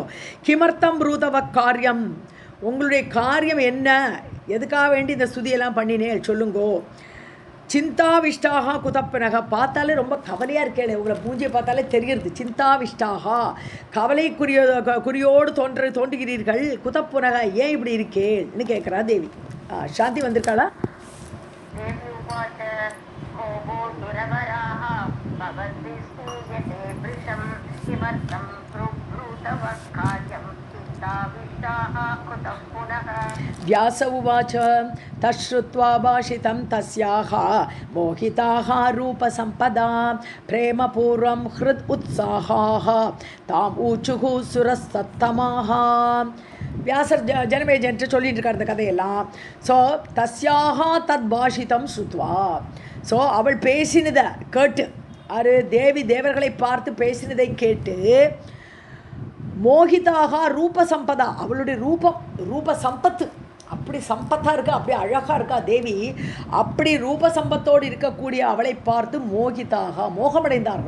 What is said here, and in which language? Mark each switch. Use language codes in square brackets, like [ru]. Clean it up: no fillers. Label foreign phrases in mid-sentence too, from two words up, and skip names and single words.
[sa] किमर्थं ब्रूतव कार्यम्, [ta] உங்களுடைய காரியம் என்ன, எதுக்காக வேண்டி இந்த ஸ்துதியெல்லாம் பண்ணினேன் சொல்லுங்கோ. [sa] चिन्ताविष्टाः कुतप्पनः, [ta] பார்த்தாலே ரொம்ப கவலையாக இருக்கேன், உங்களை பூஜையை பார்த்தாலே தெரிகிறது. சிந்தாவிஷ்டாக, குறியோடு தோன்றுகிறீர்கள், குதப்புனக, ஏன் இப்படி இருக்கேன்னு கேட்குறா தேவி. சாந்தி வந்திருக்காளா? [sa] व्यास उवाच तच्छ्रुत्वा भाषितं तस्याः मोहिताः रूपसम्पदा प्रेमपूर्वं हृद उत्साहाः ताम् ऊचुः सुरसत्तमाः. [ta] வியாசர் ஜனமேஜன்ட்டு சொல்லிட்டு இருக்கார் இந்த கதையெல்லாம். ஸோ [sa] तस्याः तत् भाषितं श्रुत्वा, [ta] ஸோ அவள் பேசினதை கேட்டு, அது தேவி தேவர்களை பார்த்து பேசினதை கேட்டு, [sa] मोहिताः रूप सम्पदा, [ta] அவளுடைய ரூப சம்பத்து அப்படி சம்பத்தாக இருக்கா, அப்படி அழகாக இருக்கா தேவி, அப்படி ரூப சம்பத்தோடு இருக்கக்கூடிய அவளை பார்த்து மோகிதாக மோகமடைந்தார்கள்.